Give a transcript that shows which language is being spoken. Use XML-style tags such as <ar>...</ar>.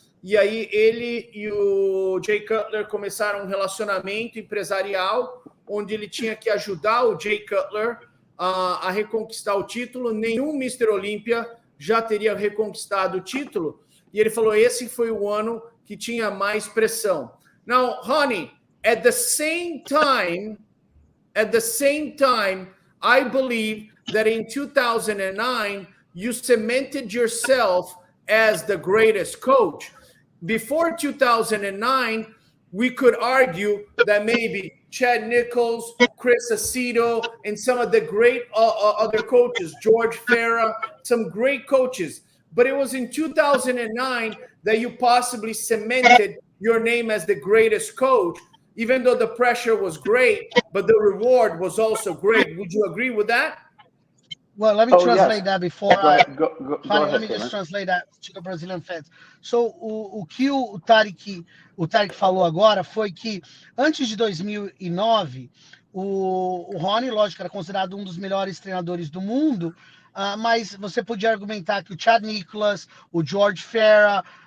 <pt>E aí ele e o Jay Cutler começaram um relacionamento empresarial onde ele tinha que ajudar o Jay Cutler a reconquistar o título. Nenhum Mr. Olympia já teria reconquistado o título. E ele falou, esse foi o ano que tinha mais pressão.</pt> <en>Now, honey, at the same time, I believe that in 2009, you cemented yourself as the greatest coach. Before 2009, we could argue that maybe Chad Nichols, Chris Aceto, and some of the great other coaches, George Farah, some great coaches. But it was in 2009 that you possibly cemented your name as the greatest coach, even though the pressure was great, but the reward was also great. Would you agree with that? Well, let me translate that before. Go honey, ahead, let me just translate that to the Brazilian fans.</en> <pt>So, o que o Tarek falou agora foi que antes de 2009, o Rony, lógico, era considerado um dos melhores treinadores do mundo, mas você podia argumentar que o Chad Nicholas, o George Farah,</pt>